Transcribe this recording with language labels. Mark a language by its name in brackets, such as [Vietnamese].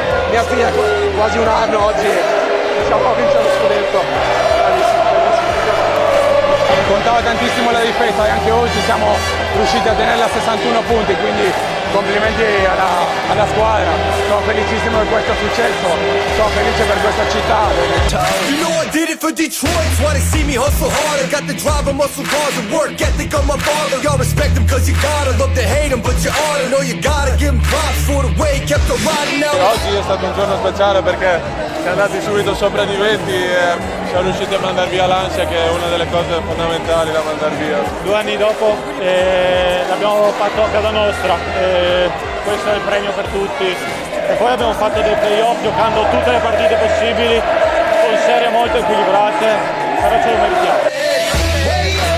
[Italian] Mia figlia quasi un anno oggi. Siamo vincere lo scudetto. Contava tantissimo la difesa e anche oggi siamo riusciti a tenerla a 61 punti, quindi complimenti alla squadra. Sono felicissimo per questo successo, sono felice per questa città. [English] You know I did it for Detroit, that's why they see me hustle hard. I got the drive and muscle cars and work ethic on my father. Y'all respect him cause you gotta, love to hate him but you ought to know you gotta give him props for the way he kept on riding now. [Italian] Oggi è stato un giorno speciale perché siamo andati subito sopra di 20 e siamo riusciti a mandare via l'ansia, che è una delle cose fondamentali da mandare via. 2 anni dopo l'abbiamo fatto a casa nostra, questo è il premio per tutti. E poi abbiamo fatto dei playoff giocando tutte le partite possibili con serie molto equilibrate, però ce lo meritiamo.